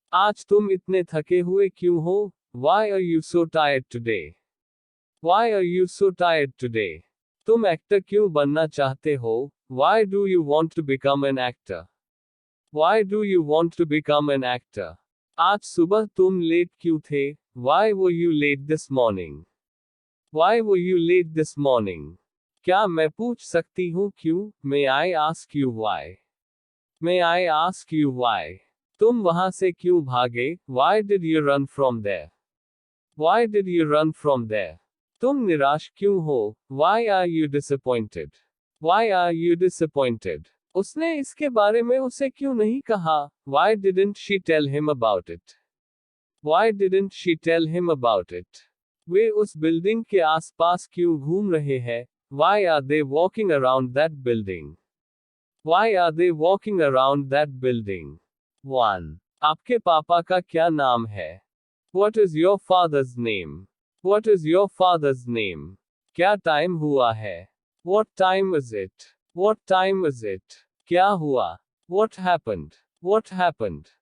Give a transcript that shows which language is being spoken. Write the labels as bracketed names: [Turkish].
[Hindi] आज तुम इतने थके हुए क्यों हो? [English] Why are you so tired today? Why are you so tired today? [Hindi] तुम एक्टर क्यों बनना चाहते हो? [English] Why do you want to become an actor? Why do you want to become an actor? [Hindi] आज सुबह तुम लेट क्यों थे? [English] Why were you late this morning? Why were you late this morning? [Hindi] क्या मैं पूछ सकती हूँ क्यों? [English] May I ask you why? May I ask you why? [Hindi] तुम वहां से क्यों भागे? [English] Why did you run from there? Why did you run from there? [Hindi] तुम निराश क्यों हो? [English] Why are you disappointed? Why are you disappointed? [Hindi] उसने इसके बारे में उसे क्यों नहीं कहा? [English] Why didn't she tell him about it? Why didn't she tell him about it? [Hindi] वे उस बिल्डिंग के आसपास क्यों घूम रहे हैं? [English] Why are they walking around that building? Why are they walking around that building? [Hindi] 1. आपके पापा का क्या नाम है? [English] What is your father's name? What is your father's name? [Hindi] क्या टाइम हुआ है? [English] What time is it? What time is it? [Hindi] क्या हुआ? [English] What happened? What happened?